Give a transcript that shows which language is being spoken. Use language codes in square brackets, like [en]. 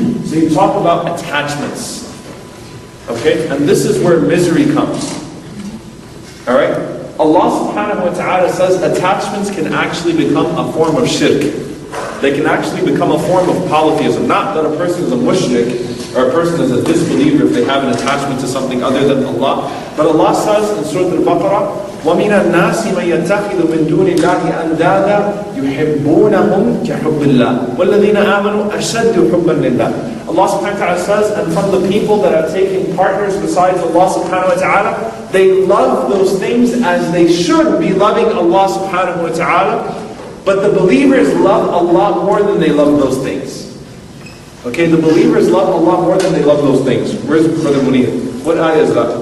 [en] So you talk about attachments. Okay, and this is where misery comes. Alright? Allah subhanahu wa ta'ala says attachments can actually become a form of shirk. They can actually become a form of polytheism. Not that a person is a mushrik or a person is a disbeliever if they have an attachment to something other than Allah. But Allah says in Surah Al-Baqarah, [ar] وَمِنَ النَّاسِ مَن يَتَّخِذُ مِن دُونِ اللَّهِ أَنْدَادًا يُحِبُّونَهُمْ كَحُبِّ اللَّهِ وَالَّذِينَ آمَنُوا أَشَدُّ حُبًّا لِلَّهِ. [en] Allah subhanahu wa ta'ala says, and from the people that are taking partners besides Allah subhanahu wa ta'ala, they love those things as they should be loving Allah subhanahu wa ta'ala. But the believers love Allah more than they love those things. Okay, the believers love Allah more than they love those things. Where's Brother Munir? What ayah is that?